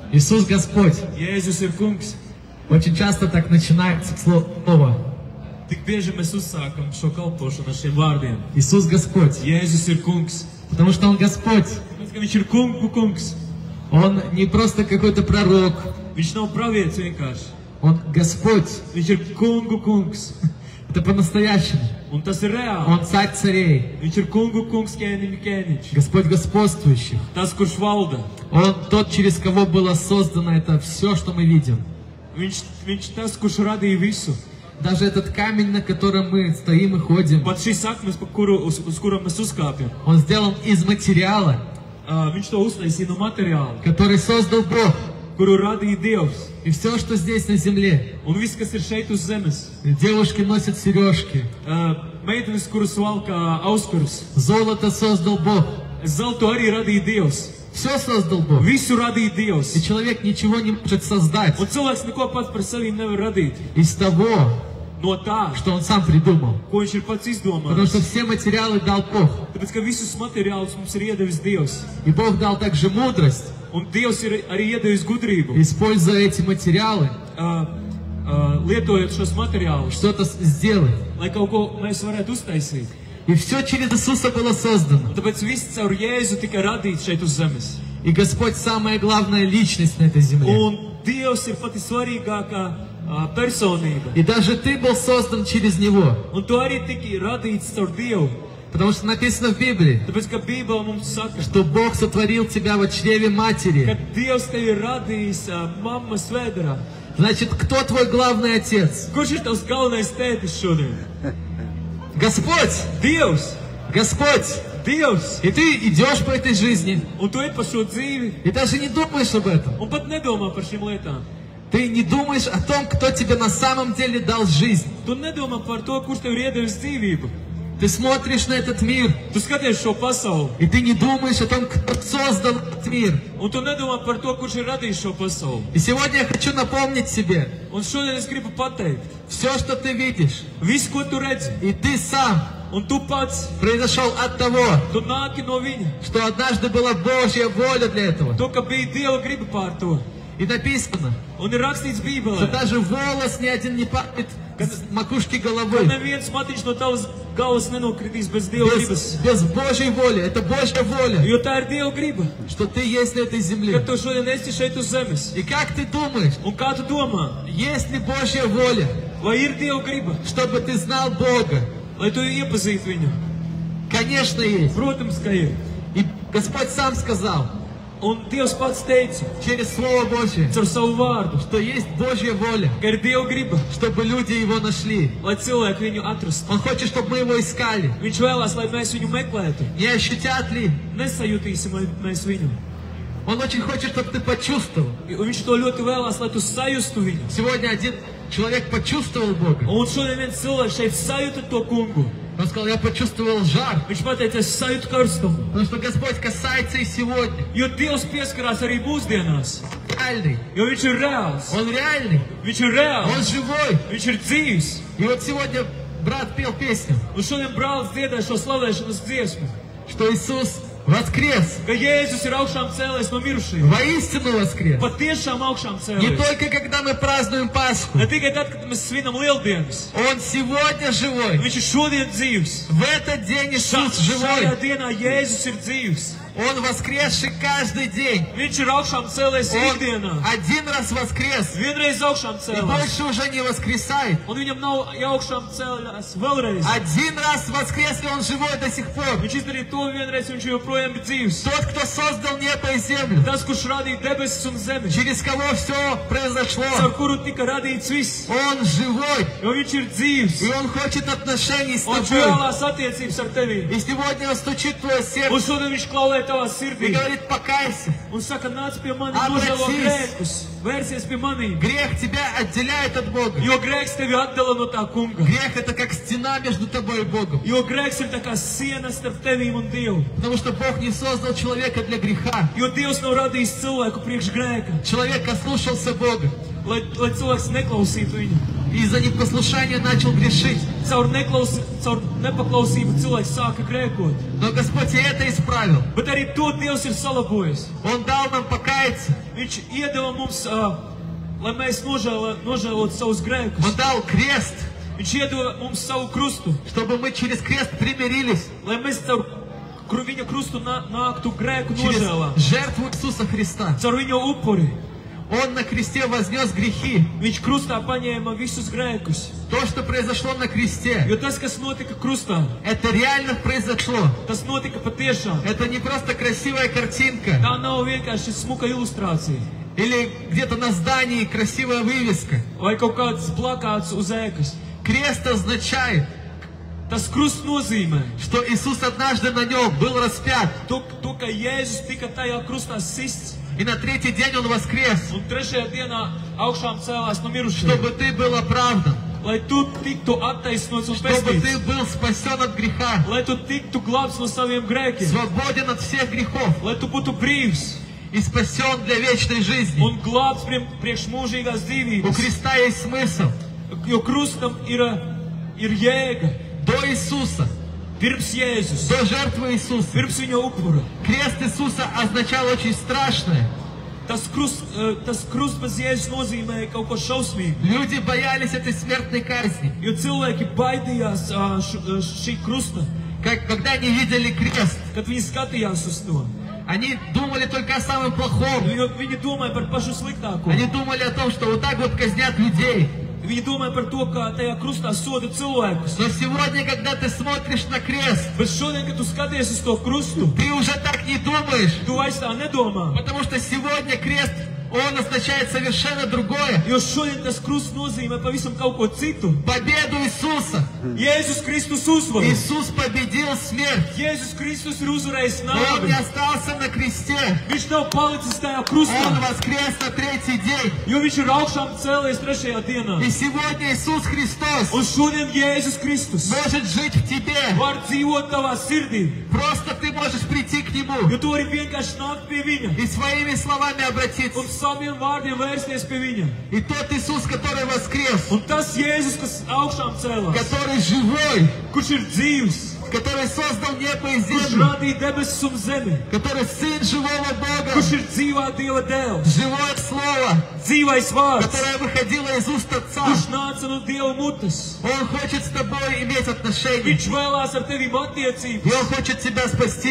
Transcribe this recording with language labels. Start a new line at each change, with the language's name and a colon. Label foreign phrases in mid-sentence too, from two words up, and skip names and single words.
Russian: Иисус Господь.
Latvian: Jēzus ir kungs.
Russian: Очень часто так начинается слово.
Latvian: Tik bieži mēs uzsākam šo kalpošanu ar šiem vārdiem.
Russian: Иисус Господь.
Latvian: Jēzus ir kungs.
Russian: Потому что Он Господь.
Latvian: Tāpēc, ka viņš ir kungs.
Russian: Он не просто какой-то пророк.
Latvian: Viņš nav pravietis vienkārši.
Russian: Он Господь.
Latvian: Viņš ir kungs.
Russian: Это по-настоящему.
Latvian: Un tas ir reāli.
Russian: Он царь царей.
Latvian: Viņš ir kungs, ķēniņš.
Russian: Господь господствующих.
Latvian: Tas, kurš valda.
Russian: Он тот, через кого было создано это все, что мы видим.
Latvian: Viņš tas, kurš radīja visu.
Russian: Даже этот камень, на котором мы стоим и ходим,
Latvian: Pat šīs saknes, uz kurām mēs uzkāpjam.
Russian: он сделан из материала,
Latvian: Viņš to uztaisīja no materiāla,
Russian: который создал Бог.
Latvian: kuru radīja Dievs.
Russian: И все, что здесь на земле.
Latvian: Un viss, kas ir šeit uz zemes.
Russian: Девушки носят сережки.
Latvian: Meitenes, kuras valkā auskarus.
Russian: Золото создал Бог.
Latvian: Zeltu arī radīja Dievs.
Russian: Все создал Бог.
Latvian: Visu radīja Dievs.
Russian: И человек ничего не может создать
Latvian: Un cilvēks neko pats par sevi nevar radīt.
Russian: из того,
Latvian: No tā,
Russian: что он сам придумал.
Latvian: ko viņš ir pats
Russian: Потому
Latvian: izdomājis.
Russian: что все материалы дал Бог.
Latvian: Tāpēc, ka visus materiālus mums ir iedevis Dievs.
Russian: И Бог дал также мудрость,
Latvian: Un Dievs ir arī iedevis gudrību.
Russian: используя эти материалы,
Latvian: Lietojot šos materiālus,
Russian: что-то сделать.
Latvian: lai kaut ko mēs varētu uztaisīt.
Russian: И все через Иисуса было создано.
Latvian: Un tāpēc viss caur Jēzu tika radīts šeit uz zemes.
Russian: И Господь самая главная личность на этой земле.
Latvian: Un Dievs ir pati svarīgākā personība.
Russian: И даже ты был создан через Него.
Latvian: Un tu arī tiki radīts caur Dievu.
Russian: Потому что написано в Библии,
Latvian: Tāpēc, ka Bībele mums saka,
Russian: что Бог сотворил тебя во чреве
Latvian: ka
Russian: матери.
Latvian: Dievs tevi ir radījis mammas vēderā.
Russian: Значит, кто твой главный отец?
Latvian: Kurš ir tavs galvenais tētis šodien?
Russian: Господь!
Latvian: Dievs!
Russian: Господь!
Latvian: Dievs!
Russian: И ты идешь по этой жизни,
Latvian: Un tu ej pa šo dzīvi
Russian: и даже не думаешь об этом.
Latvian: un pat nedomā par šīm lietām.
Russian: Ты не думаешь о том, кто тебе на самом деле дал жизнь.
Latvian: Tu nedomā par to, kurš tev ir iedevis dzīvību.
Russian: Ты смотришь на этот мир,
Latvian: Tu skaties šo pasauli
Russian: и ты не думаешь о том, кто создал этот мир.
Latvian: un tu nedomā par to, kurš ir radījis šo pasauli.
Russian: И сегодня я хочу напомнить себе,
Latvian: Un šodien es gribu pateikt,
Russian: все, что ты видишь,
Latvian: viss, ko tu redzi,
Russian: и ты сам
Latvian: un tu pats,
Russian: произошел от того,
Latvian: tu nāki no viņa.
Russian: что однажды была Божья воля для этого.
Latvian: To, ka bija Dieva griba pār to.
Russian: И написано,
Latvian: Un ir rakstīts
Russian: что
Latvian: Bībelē,
Russian: даже волос ни один не падает с макушки
Latvian: ka
Russian: головы.
Latvian: neviens matiņš no tavas galvas nenokritīs bez Dieva gribas.
Russian: Без Божьей воли. Это Божья воля,
Latvian: Jo tā ir Dieva griba,
Russian: что ты есть на этой
Latvian: ka
Russian: земле.
Latvian: tu šodien esi šeit uz zemes.
Russian: И как ты думаешь,
Latvian: Un kā tu domā,
Russian: есть ли Божья воля,
Latvian: vai ir Dieva griba,
Russian: чтобы ты знал Бога?
Latvian: lai tu iepazītu viņu?
Russian: Конечно, есть.
Latvian: Protams, ka ir.
Russian: И Господь сам сказал
Latvian: Un Dievs pats teica
Russian: через Слово Божье,
Latvian: caur savu vārdu,
Russian: что есть Божья воля,
Latvian: ka ir Dieva griba,
Russian: чтобы люди Его нашли.
Latvian: lai cilvēki viņu atrastu.
Russian: Он хочет, чтобы мы Его искали.
Latvian: Viņš vēlās, lai mēs viņu meklētu.
Russian: Не ощутят ли?
Latvian: Nesajutīsim mēs viņu.
Russian: Он очень хочет, чтобы ты почувствовал.
Latvian: Un viņš to ļoti vēlās, lai tu sajustu viņu.
Russian: Сегодня один человек почувствовал Бога.
Latvian: Un šodien viens cilvēks šeit sajuta to kungu.
Russian: Он сказал, я почувствовал жар.
Latvian: Viņš pateica, es sajūtu karstumu.
Russian: Потому что Господь касается и сегодня.
Latvian: Jo Dievs pieskarās arī mūsdienās.
Russian: Реальный.
Latvian: Jo viņš ir reāls.
Russian: Он реальный.
Latvian: Viņš ir
Russian: Он
Latvian: reāls.
Russian: живой.
Latvian: Viņš ir dzīvs.
Russian: И вот сегодня брат пел песню,
Latvian: Un šodien brālis dziedāja šo slavēšanas dziesmu.
Russian: что Иисус воскрес.
Latvian: Ka Jēzus ir augšām cēlies no mirušajiem.
Russian: Воистину воскрес.
Latvian: Patiešām augšām
Russian: Не
Latvian: cēlies.
Russian: только когда мы празднуем Пасху.
Latvian: Ne tikai tad, kad mēs svinam lieldienas.
Russian: Он сегодня живой.
Latvian: Viņš ir šodien dzīvs.
Russian: В этот день Иисус живой.
Latvian: Šajā dienā Jēzus ir dzīvs.
Russian: Он воскресший каждый день.
Latvian: Viņš ir augšām cēlies
Russian: Он
Latvian: ikdienā.
Russian: один раз воскрес.
Latvian: Vienreiz augšām
Russian: И
Latvian: cēlies.
Russian: больше уже не воскресает.
Latvian: Un viņam nav augšām cēlies vēlreiz.
Russian: Один раз воскрес, и он живой до сих пор.
Latvian: Viņš izdarīja to vienreiz, un viņš joprojām ir dzīvs.
Russian: Тот, кто создал небо и землю,
Latvian: Tas, kurš radīja debesis un zemi,
Russian: через кого все произошло,
Latvian: caur kuru tika radīts viss,
Russian: он живой,
Latvian: jo viņš ir dzīvs.
Russian: и он хочет отношений с
Latvian: Un viņš
Russian: тобой.
Latvian: vēlās attiecības ar tevi.
Russian: И сегодня он стучит в твое
Latvian: Un
Russian: сердце
Latvian: šodien viņš klauvē tavā
Russian: и
Latvian: sirdī.
Russian: говорит, покайся.
Latvian: Un saka, nāc pie manis, Abracies. nožēlo grēkus. Vērsies pie manī.
Russian: Грех тебя отделяет от Бога.
Latvian: Jo grēks tevi atdala no tā kunga.
Russian: Грех это как стена между тобой и Богом.
Latvian: Jo grēks ir tā kā siena starp tevīm un Dievu.
Russian: Потому что Бог не создал человека для греха.
Latvian: Jo Dievs nav radījis cilvēku priekš grēka,
Russian: Человек ослушался Бога.
Latvian: lai cilvēks neklausītu viņu.
Russian: и из-за непослушания начал грешить.
Latvian: Caur nepaklausību cilvēks sāka grēkot.
Russian: Но Господь и это исправил.
Latvian: Bet arī to Dievs ir salabojis.
Russian: Он дал нам покаяться.
Latvian: Viņš iedeva mums, lai mēs nožēlotu savus grēkus.
Russian: Он дал крест,
Latvian: Viņš iedeva mums savu krustu,
Russian: чтобы мы через крест примирились.
Latvian: lai mēs caur viņa krustu nāktu grēku
Russian: Через
Latvian: nožēlā.
Russian: жертву Иисуса Христа.
Latvian: Caur viņa upuri.
Russian: Он на кресте вознес грехи.
Latvian: Viņš krustā paņēma visus grēkus.
Russian: То, что произошло на кресте,
Latvian: Jo tas, kas notika krustā,
Russian: это реально произошло.
Latvian: tas notika patiešām.
Russian: Это не просто красивая картинка.
Latvian: Tā nav vienkārši smuka ilustrācija.
Russian: Или где-то на здании красивая вывеска.
Latvian: Vai kaut kāds plakāts uz ēkas.
Russian: Крест означает,
Latvian: Tas krusts nozīmē
Russian: что Иисус однажды на нем был распят.
Latvian: to, ka Jēzus tika tajā krustā sists.
Russian: И на третий день Он воскрес,
Latvian: Un trešajā dienā augšām cēlās no mirušajiem.
Russian: чтобы ты был оправдан,
Latvian: Lai tu tiktu attaisnots un
Russian: чтобы
Latvian: pestīts.
Russian: ты был спасен от греха,
Latvian: Lai tu tiktu glābts no saviem grēkiem.
Russian: свободен от всех грехов
Latvian: Lai tu būtu brīvs
Russian: и спасен для вечной жизни.
Latvian: un glābts priekš mūžīgās
Russian: У
Latvian: dzīvības.
Russian: креста есть смысл.
Latvian: Jo krustam ir jēga.
Russian: До Иисуса,
Latvian: Pirms Jēzus.
Russian: до жертвы Иисуса.
Latvian: Pirms viņa upura.
Russian: Крест Иисуса означал очень страшное.
Latvian: Tas krusts bez Jēzus nozīmēja kaut ko šausmīgu.
Russian: Люди боялись этой смертной казни.
Latvian: Jo cilvēki baidījās šī krusta,
Russian: Когда они видели крест,
Latvian: kad viņi skatījās uz to.
Russian: они думали только о самом плохом.
Latvian: Jo viņi domāja par pašu sliktāko.
Russian: Они думали о том, что вот так вот казнят людей.
Latvian: Viņi domāja par to, kā tajā krustā soda cilvēkus.
Russian: Но сегодня, когда ты смотришь на крест,
Latvian: Bet šodien, kad tu skaties uz to krustu,
Russian: ты уже так не думаешь.
Latvian: tu vairs tā nedomā.
Russian: Потому что сегодня крест, он означает совершенно другое.
Latvian: Jo šodien tas krusts nozīmē pavisam kaut ko citu.
Russian: Победу Иисуса.
Latvian: Jēzus Kristus uzvaru.
Russian: Иисус победил смерть.
Latvian: Jēzus Kristus ir uzvarējis
Russian: Но Он не
Latvian: nāvi.
Russian: остался на кресте.
Latvian: Viņš nav palicis tajā
Russian: Он
Latvian: krustā,
Russian: воскрес на третий день.
Latvian: jo viņš ir augšām cēlies trešajā dienā.
Russian: И сегодня Иисус Христос
Latvian: Un šodien Jēzus Kristus
Russian: может жить в тебе.
Latvian: var dzīvot tavā sirdī.
Russian: Просто ты можешь прийти к Нему
Latvian: Jo tu vari vienkārši nākt pie viņa
Russian: и своими словами обратиться.
Latvian: un saviem vārdiem vērsties pie viņa.
Russian: И тот Иисус, который воскрес,
Latvian: Un tas Jēzus, kas augšām cēlās,
Russian: который живой,
Latvian: kurš ir dzīvs,
Russian: который создал небо и
Latvian: kurš
Russian: землю,
Latvian: radīja debesis un zemi,
Russian: который Сын живого Бога,
Latvian: kurš ir dzīvā Dieva dēls,
Russian: живое Слово,
Latvian: dzīvais vārds,
Russian: которое выходило из уст Отца.
Latvian: kurš nāca no Dieva mutes.
Russian: Он хочет с тобой иметь отношения.
Latvian: Viņš vēlās ar tevi attiecības,
Russian: И Он хочет тебя спасти.